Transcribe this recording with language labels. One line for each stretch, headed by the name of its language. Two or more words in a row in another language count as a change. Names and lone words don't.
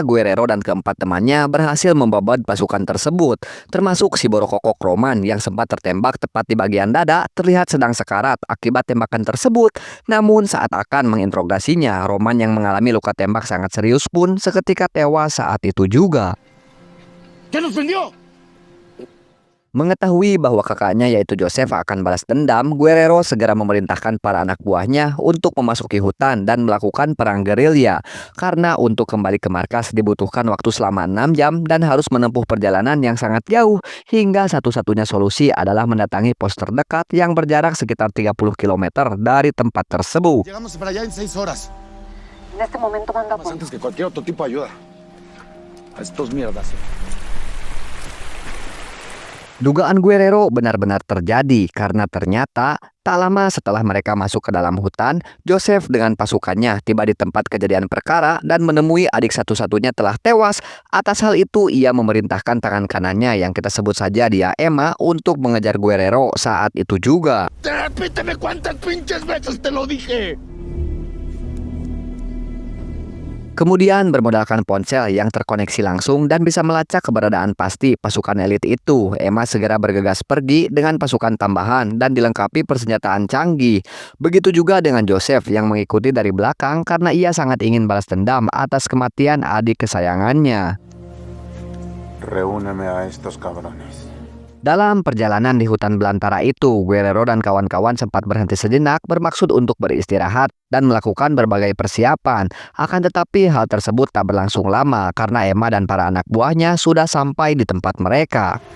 Indonesian: Guerrero dan keempat temannya berhasil membobot pasukan tersebut, termasuk si borokokok Roman yang sempat tertembak tepat di bagian dada, terlihat sedang sekarat akibat tembakan tersebut. Namun saat akan menginterogasinya, Roman yang mengalami luka tembak sangat serius pun seketika tewas saat itu juga.
Spanish: ¿Qué nos prendió?
Indonesian: Mengetahui bahwa kakaknya yaitu Joseph akan balas dendam, Guerrero segera memerintahkan para anak buahnya untuk memasuki hutan dan melakukan perang gerilya. Karena untuk kembali ke markas dibutuhkan waktu selama 6 jam dan harus menempuh perjalanan yang sangat jauh, hingga satu-satunya solusi adalah mendatangi pos terdekat yang berjarak sekitar 30 km dari tempat tersebut.
Spanish: Llegamos para allá en 6 horas. En este momento manda Más antes que cualquier otro tipo de ayuda. A estos mierdas.
Indonesian: Dugaan Guerrero benar-benar terjadi karena ternyata tak lama setelah mereka masuk ke dalam hutan, Joseph dengan pasukannya tiba di tempat kejadian perkara dan menemui adik satu-satunya telah tewas. Atas hal itu, ia memerintahkan tangan kanannya yang kita sebut saja dia Emma untuk mengejar Guerrero saat itu juga.
Spanish: Repíteme cuántas pinches veces te lo dije.
Indonesian: Kemudian bermodalkan ponsel yang terkoneksi langsung dan bisa melacak keberadaan pasti pasukan elit itu, Emma segera bergegas pergi dengan pasukan tambahan dan dilengkapi persenjataan canggih. Begitu juga dengan Joseph yang mengikuti dari belakang karena ia sangat ingin balas dendam atas kematian adik kesayangannya.
Spanish: Reúneme a estos cabrones.
Indonesian: Dalam perjalanan di hutan belantara itu, Guerrero dan kawan-kawan sempat berhenti sejenak bermaksud untuk beristirahat dan melakukan berbagai persiapan. Akan tetapi hal tersebut tak berlangsung lama karena Emma dan para anak buahnya sudah sampai di tempat mereka.